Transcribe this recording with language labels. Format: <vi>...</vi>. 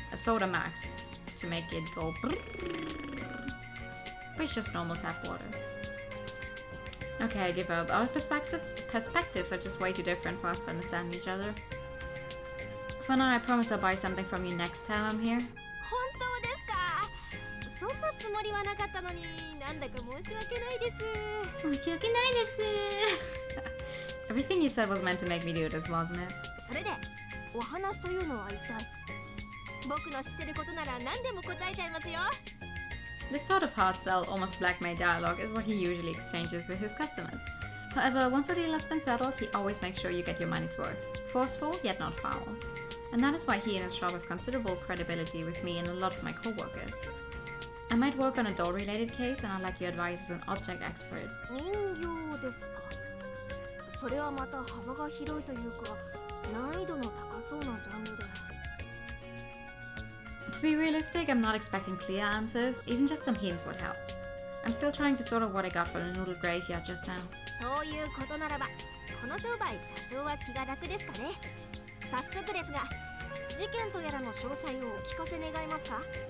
<en>A Soda Max to make it go brrrr. It's just normal tap water. Okay, I give up. Our perspectives are just way too different for us to understand each other. For now, I promise I'll buy something from you next time I'm here.</en> <ja>本当ですか？そんなつもりはなかったのに、なんだか申し訳ないです。申し訳ないです。</ja> <en>Everything you said was meant to make me do this, wasn't it?</en> <ja>それで、お話というのは一体？僕の知ってることなら何でも答えちゃいますよ。</ja> <en>This sort of hard sell, almost blackmail dialogue is what he usually exchanges with his customers. However, once the deal has been settled, he always makes sure you get your money's worth. Forceful, yet not foul. And that is why he and his shop have considerable credibility with me and a lot of my co-workers. I might work on a doll-related case, and I'd like your advice as an object expert.</en> <ja>人形ですか。それはまた幅が広いというか、難易度の高そうなジャンルで。</ja> <en>To be realistic, I'm not expecting clear answers, even just some hints would help. I'm still trying to sort out what I got from the noodle graveyard just now.</en> <ja>そういうことならばこの商売多少は気が楽ですかね。早速ですが事件とやらの詳細をお聞かせ願えますか？</ja>